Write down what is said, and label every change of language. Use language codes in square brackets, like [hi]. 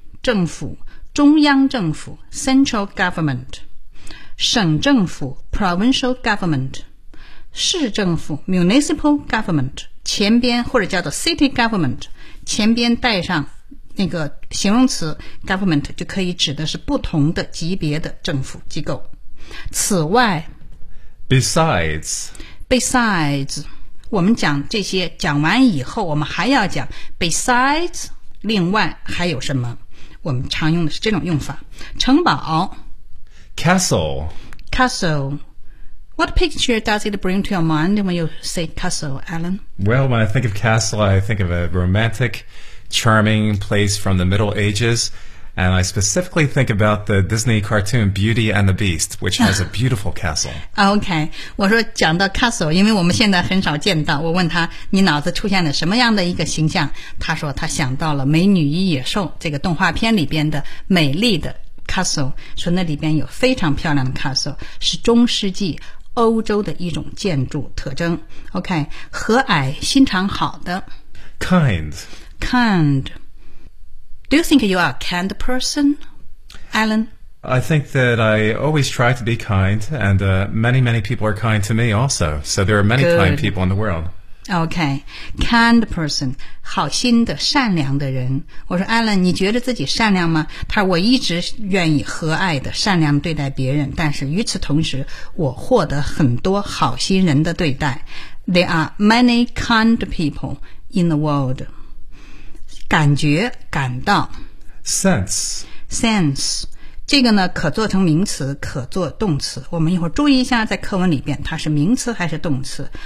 [zh] 政府，中央政府 [en] central government, [zh] 省政府 [en] provincial government, [zh] 市政府 [en] municipal government, [zh] 前边或者叫做 [en] city government, [zh] 前边带上那个形容词 government 就可以指的是不同的级别的政府机构。此外 [en] besides [zh] 我们讲这些讲完以后，我们还要讲 besides 另外还有什么，我们常用的是这种用法。城堡 [en] castle。 What picture does it bring to your mind when you say castle, Alan? Well, when I think of castle, I think of a romantic, charming place from the Middle Ages. And I specifically think about the Disney cartoon Beauty and the Beast, which has a beautiful castle. [zh] Okay, 我说讲到 castle, 因为我们现在很少见到。我问他，你脑子出现了什么样的一个形象？他说他想到了《美女与野兽》这个动画片里边的美丽的 castle, 说那里边有非常漂亮的 castle, 是中世纪欧洲的一种建筑特征。 OK, 和蔼心肠好的 [en] Kind. Do you think you are a kind person, Alan? I think that I always try to be kind, and many, many people are kind to me also, so there are many、 Good. Kind people in the world. OK, kind person, [zh] 好心的善良的人。我说 Alan, 你觉得自己善良吗？他说我一直愿意和蔼的善良对待别人，但是与此同时我获得很多好心人的对待。 [en] There are many kind people in the world. [zh] 感觉感到 [en] Sense [zh] 这个呢可做成名词可做动词。我们一会儿注意一下在课文里边它是名词还是动词。